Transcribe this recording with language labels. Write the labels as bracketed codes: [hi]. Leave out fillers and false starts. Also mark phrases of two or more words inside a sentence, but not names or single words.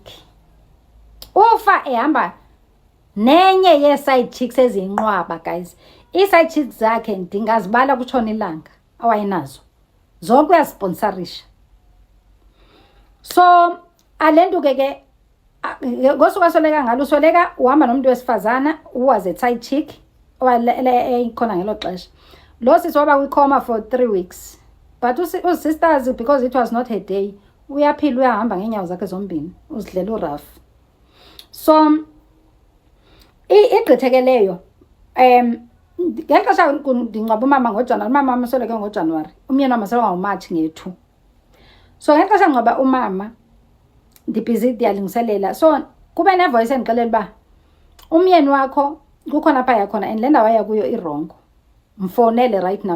[xh] Ufa ehamba nenye ye-side chicks eziyinqwaba, guys. I-side chicks zakhe ndingazibala kutshona ilanga awayinazo, zonke uyazisponsorisha. So alentu ke ngosuku asweleka ngalo, usweleka uhamba nomuntu wesifazana [en] who was a side chick [xh] eyikhona ngelo xesha. Lo sisi waba kwicoma [en] for 3 weeks, but [xh] usisters, [en] because it was not her day, [xh] uyaphila uyahamba ngeenyawo zakhe zombini, uzidlela uraf. So igqithekeleyo ngeli xesha ndingcwaba umama ngoJanuwari, umama wam usweleke ngoJanuwari, umyeni wam usweleka ngoMatshi nge-2. So ngeli xesha ngcwaba umama ndibhizi ndiyalungiselela, so kube nevoice endixelela uba umyeni wakho kukhona apha yakhona and le ndawo aya kuyo irongo, mfowunele [en] right now.